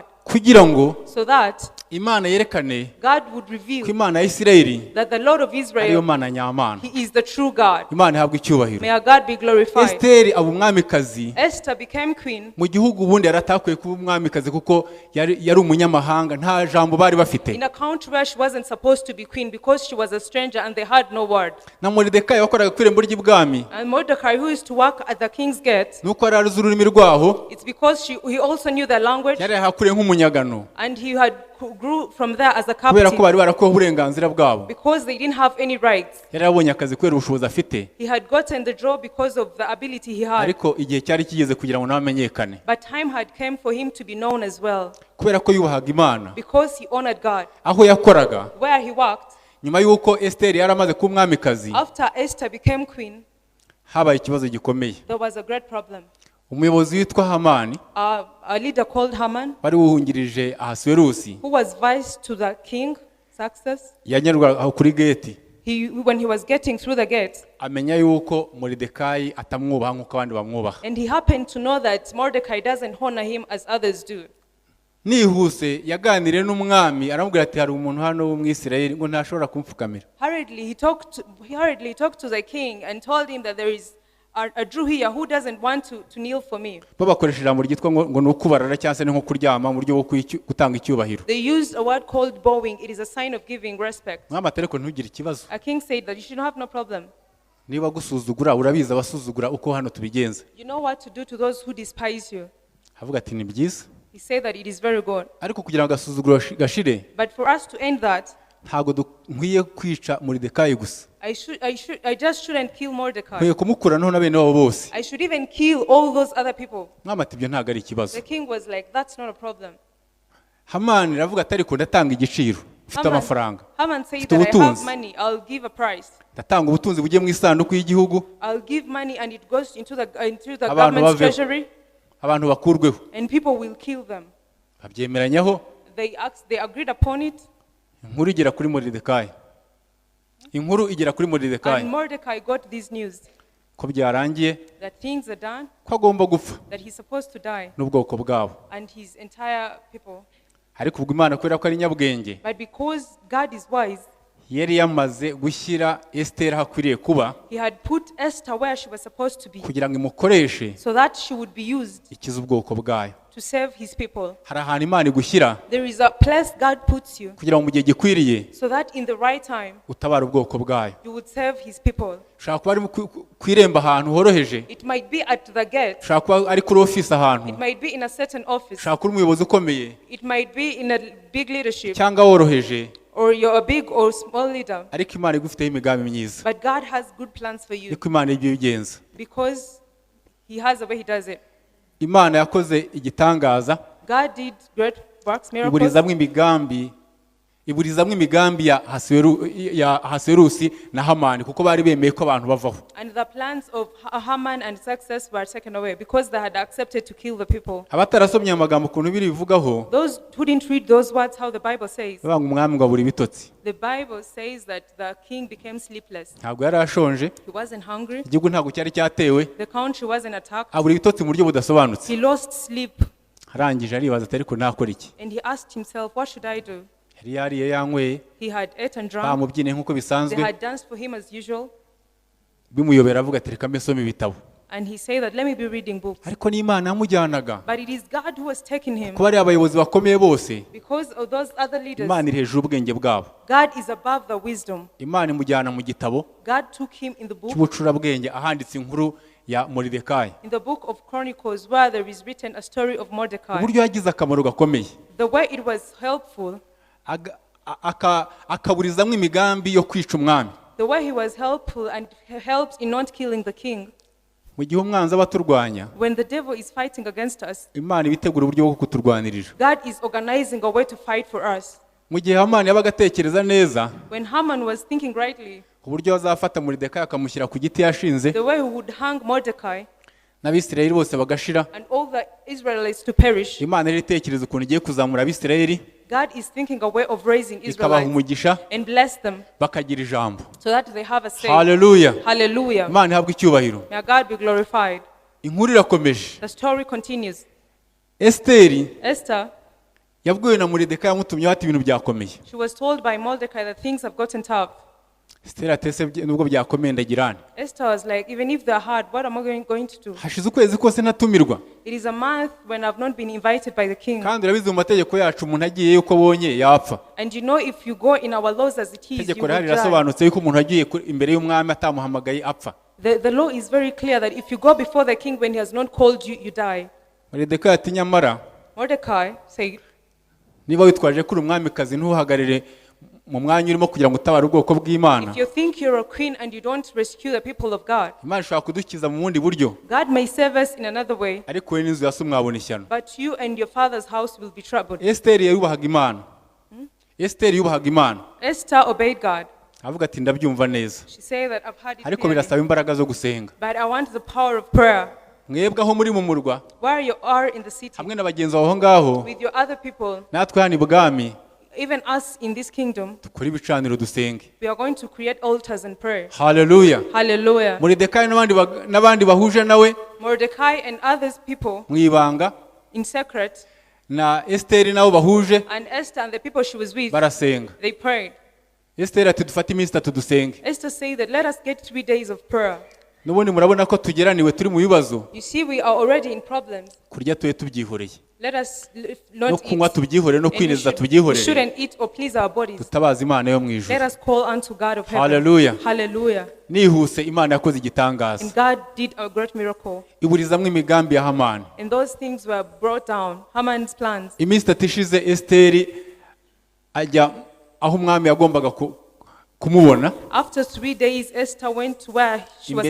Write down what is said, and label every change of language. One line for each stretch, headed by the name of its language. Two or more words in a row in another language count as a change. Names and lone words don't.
Kinyarwanda: kugira ngo
English: so that
Kinyarwanda: Imana yerekane
English: God would
Kinyarwanda: ko
English: reveal
Kinyarwanda: Imana ya Isirayeli
English: that the Lord of
Kinyarwanda: ariyo
English: Israel,
Kinyarwanda: Mana nyamana.
English: He is the true God.
Kinyarwanda: Imana ihabwa icyubahiro.
English: May our God be glorified.
Kinyarwanda: Esiteri aba umwamikazi
English: Esther became queen
Kinyarwanda: mu gihugu ubundi yari atakwiye kuba umwamikazi kuko yari umunyamahanga, nta jambo bari bafite.
English: in a country where she wasn't supposed to be queen because she was a stranger and they had no word.
Kinyarwanda: Na Moridekayi wakoraga ku irembo ry'ibwami,
English: And Mordecai, who used to work at the king's gate,
Kinyarwanda: nuko yari azi ururimi rwaho,
English: it's because he also knew the language,
Kinyarwanda: yari yahakuriye nk'umunyagano
English: and he had grew from there as a
Kinyarwanda: kubera ko
English: captive
Kinyarwanda: bari barakuweho uburenganzira bwabo.
English: because they didn't have any rights.
Kinyarwanda: Yari yabonye akazi kubera ubushobozi afite,
English: He had gotten the job because of the ability he had.
Kinyarwanda: ariko igihe cyari kigeze kugira ngo nawe amenyekane
English: But time had come for him to be known as well
Kinyarwanda: kubera ko yubahaga Imana.
English: because he honored God.
Kinyarwanda: Aho yakoraga,
English: Where he worked,
Kinyarwanda: nyuma y'uko Esiteri yari amaze kuba umwamikazi,
English: after Esther became queen,
Kinyarwanda: habaye ikibazo gikomeye.
English: there was a great problem.
Kinyarwanda: Umuyobozi witwa Hamani
English: A leader called Haman,
Kinyarwanda: wari wuhungirije Ahasuwerusi,
English: who was vice to the king, Success,
Kinyarwanda: yanyarwaga aho kuri geti,
English: when he was getting through the gate,
Kinyarwanda: amenya yuko Moridekayi atamwubaha nk'uko abandi bamwubaha.
English: and he happened to know that Mordecai doesn't honor him as others do.
Kinyarwanda: Nihuse yaganiriye n'umwami, aramubwira ati hari umuntu hano w'Umwisirayeli ngo ntashobora kumfukamira.
English: Hurriedly he talked to the king and told him that there is a Jew here who doesn't want to kneel for me.
Kinyarwanda: Bo bakoresha ijambo ryitwa ngo ni ukubarara cyangwa se ni nko kuryama mu buryo bwo gutanga icyubahiro.
English: They used a word called bowing. It is a sign of giving respect.
Kinyarwanda: Mwami ati ariko ntugire ikibazo,
English: A king said that you should have no problem.
Kinyarwanda: niba gusuzugura urabizi abasuzugura uko hano tubigenza.
English: You know what to do to those who despise you.
Kinyarwanda: Avuga ati ni byiza,
English: He said that it is very good.
Kinyarwanda: ariko kugira ngo agasuzuguro gashire,
English: But for us to end that,
Kinyarwanda: ntabwo nkwiye kwica Moridekayi gusa,
English: I just shouldn't kill Mordecai.
Kinyarwanda: nkwiye kumukuraho na bene wabo bose.
English: I should even kill all those other people.
Kinyarwanda: Mwami ati ibyo ntabwo ari ikibazo.
English: The king was like, that's not a problem.
Kinyarwanda: Hamani aravuga ati ariko ndatanga igiciro, mfite amafaranga,
English: Haman said
Kinyarwanda: mfite
English: that I have
Kinyarwanda: ubutunzi,
English: money, I'll give a price.
Kinyarwanda: ndatanga ubutunzi bugiye mu isanduku y'igihugu,
English: I'll give money and it goes into the
Kinyarwanda: Abantu
English: government's
Kinyarwanda: baveho.
English: treasury,
Kinyarwanda: abantu bakurweho.
English: and people will kill them.
Kinyarwanda: Babyemeranyaho,
English: They agreed upon it,
Kinyarwanda: inkuru igera kuri Moridekayi. Inkuru igera kuri Moridekayi
English: and Mordecai got this news
Kinyarwanda: ko byarangiye,
English: that things are done,
Kinyarwanda: ko agomba gupfa
English: that he's supposed to die,
Kinyarwanda: n'ubwoko bwabo.
English: and his entire people.
Kinyarwanda: Ariko ubwo Imana kubera ko ari nyabwenge,
English: But because God is wise,
Kinyarwanda: yari yamaze gushyira Esiteri aho akwiriye kuba
English: he had put Esther where she was supposed to be,
Kinyarwanda: kugira ngo imukoreshe
English: so that she would be used
Kinyarwanda: ikize ubwoko bwayo.
English: to save his people.
Kinyarwanda: Hari ahantu Imana igushyira
English: There is a place God puts you,
Kinyarwanda: kugira ngo mu gihe gikwiriye
English: so that in the right time,
Kinyarwanda: utabara ubwoko bwayo.
English: you would save his people.
Kinyarwanda: Ushobora kuba ari ku irembo ahantu horoheje,
English: It might be at the gate,
Kinyarwanda: ushobora kuba ari kuri ofisi ahantu,
English: it might be in a certain office,
Kinyarwanda: ushobora kuba uri umuyobozi ukomeye
English: it might be in a big leadership,
Kinyarwanda: cyangwa woroheje,
English: or you're a big or small leader.
Kinyarwanda: ariko Imana igufiteho imigambi myiza.
English: But God has good plans for you
Kinyarwanda: Niko Imana ibyo ibigenza.
English: because he has the way he does it.
Kinyarwanda: Imana yakoze igitangaza,
English: God did great works, miracles,
Kinyarwanda: iburizamo imigambi ya Ahasuwerusi na Hamani kuko bari bemeye ko abantu bavaho.
English: and the plans of Haman and Success were taken away because they had accepted to kill the people.
Kinyarwanda: Abatarasomye amagambo ukuntu biri bivugaho,
English: Those who didn't read those words, how the Bible says,
Kinyarwanda: bavuga ngo umwami ngo abura ibitotsi.
English: the Bible says that the king became sleepless.
Kinyarwanda: Ntabwo yari ashonje,
English: He wasn't hungry.
Kinyarwanda: igihugu ntabwo cyari cyatewe,
English: The country wasn't attacked.
Kinyarwanda: abura ibitotsi mu buryo budasobanutse.
English: He lost sleep
Kinyarwanda: Arangije aribaza ati ariko nakora iki?
English: and he asked himself, what should I do?
Kinyarwanda: Yari yariye yanyweye,
English: He had ate and drunk.
Kinyarwanda: bamubyine nk'uko
English: They
Kinyarwanda: bisanzwe,
English: had danced for him as usual.
Kinyarwanda: bimuyobera avuga ati reka mbe nsome ibitabo.
English: And he said that, let me be reading books.
Kinyarwanda: Ariko ni Imana yamujyanaga.
English: But it is God who was taking him
Kinyarwanda: Kuba ari abayobozi bakomeye bose,
English: because of those other leaders.
Kinyarwanda: Imana iri hejuru ubwenge bwabo.
English: God is above the wisdom.
Kinyarwanda: Imana imujyana mu gitabo
English: God took him in the book,
Kinyarwanda: cy'ubucurabwenge ahanditse inkuru ya Moridekayi.
English: in the book of Chronicles, where there is written a story of Mordecai.
Kinyarwanda: Uburyo yagize akamaro gakomeye.
English: The way it was helpful,
Kinyarwanda: akaburizamo imigambi yo kwica umwami.
English: The way he was helpful and helped in not killing the king.
Kinyarwanda: Mu gihe umwanzi abaturwanya,
English: When the devil is fighting against us,
Kinyarwanda: Imana ibitegura uburyo bwo kuturwanirira.
English: God is organizing a way to fight for us.
Kinyarwanda: Mu gihe Hamani yabaga atekereza neza,
English: When Haman was thinking rightly,
Kinyarwanda: uburyo azafata Moridekayi akamushyira ku giti yashinze,
English: the way he would hang Mordecai
Kinyarwanda: n'Abisirayeli bose bagashira,
English: and all the Israelites to perish,
Kinyarwanda: Imana iri itekereza ukuntu igiye kuzamura Abisirayeli,
English: God is thinking a way of raising
Kinyarwanda: ikabaha
English: Israelites
Kinyarwanda: umugisha,
English: and bless them
Kinyarwanda: bakagira ijambo.
English: so that they have a say.
Kinyarwanda: Haleluya.
English: Hallelujah.
Kinyarwanda: Imana ihabwe icyubahiro.
English: May God be glorified.
Kinyarwanda: Inkuru irakomeje.
English: The story continues.
Kinyarwanda: Esiteri
English: Esther,
Kinyarwanda: yabwiwe na Moridekayi yamutumyeho ati ibintu byakomeye.
English: she was told by Mordecai that things have gotten tough.
Kinyarwanda: Esiteri atese nubwo byakomeye ndagirane.
English: Esther was like, even if they're hard, what am I going to do?
Kinyarwanda: Hashize ukwezi kose ntatumirwa.
English: It is a month when I've not been invited by the king.
Kinyarwanda: Kandi urabizi mu mategeko yacu umuntu agiye yuko abonye yapfa.
English: And you know, if you go in our laws as it is, you
Kinyarwanda: Itegeko
English: will
Kinyarwanda: rihari
English: die.
Kinyarwanda: rirasobanutse yuko umuntu agiye imbere y'umwami atamuhamagaye apfa.
English: The law is very clear that if you go before the king when he has not called you, you die.
Kinyarwanda: Moridekayi ati nyamara
English: Mordecai said,
Kinyarwanda: niba witwaje kuri umwamikazi ntuhagarire mu mwanya urimo kugira ngo utabare ubwoko bw'Imana.
English: if you think you're a queen and you don't rescue the people of God,
Kinyarwanda: Imana ishobora kudukiza mu bundi buryo,
English: God may save us in another way,
Kinyarwanda: ariko we n'inzu ya so mwabona ishyano.
English: but you and your father's house will be troubled.
Kinyarwanda: Esiteri yubahaga Imana. Esiteri yubahaga Imana.
English: Esther obeyed God.
Kinyarwanda: Avuga ati ndabyumva neza,
English: She said that I've had it
Kinyarwanda: ariko
English: clearly,
Kinyarwanda: birasaba imbaraga zo gusenga.
English: but I want the power of prayer.
Kinyarwanda: Mwebwe aho muri mu murwa
English: Where you are in the city,
Kinyarwanda: hamwe na bagenzi bawe aho ngaho,
English: with your other people,
Kinyarwanda: natwe hano ibwami
English: even us in this kingdom,
Kinyarwanda: dukore ibicaniro dusenge.
English: we are going to create altars and pray.
Kinyarwanda: Haleluya.
English: Hallelujah.
Kinyarwanda: Moridekayi n'abandi bahuje nawe
English: Mordecai and others people
Kinyarwanda: mu ibanga,
English: in secret,
Kinyarwanda: na Esiteri nabo bahuje
English: and Esther and the people she was with,
Kinyarwanda: barasenga.
English: they prayed.
Kinyarwanda: Esiteri ati dufate iminsi itatu dusenge.
English: Esther said that let us get 3 days of prayer.
Kinyarwanda: N'ubundi murabona ko tugeraniwe turi mu bibazo,
English: You see, we are already in problems.
Kinyarwanda: kurya tuye tubyihoreye,
English: Let us
Kinyarwanda: no
English: not
Kinyarwanda: kunywa
English: eat.
Kinyarwanda: tubyihorere, no
English: And we
Kinyarwanda: kwinezeza tubyihorere,
English: shouldn't eat or please our bodies.
Kinyarwanda: tutabaza Imana yo mu
English: Let
Kinyarwanda: ijuru.
English: us call unto God of heaven.
Kinyarwanda: Hallelujah.
English: Hallelujah.
Kinyarwanda: Nihuse Imana yakoze igitangaza,
English: And God did a great miracle.
Kinyarwanda: iburizamwo imigambi ya Hamani.
English: And those things were brought down. Haman's plans.
Kinyarwanda: Iminsi itatu ishize Esiteri ajya aho umwami yagombaga kumubona,
English: After 3 days, Esther went to where she was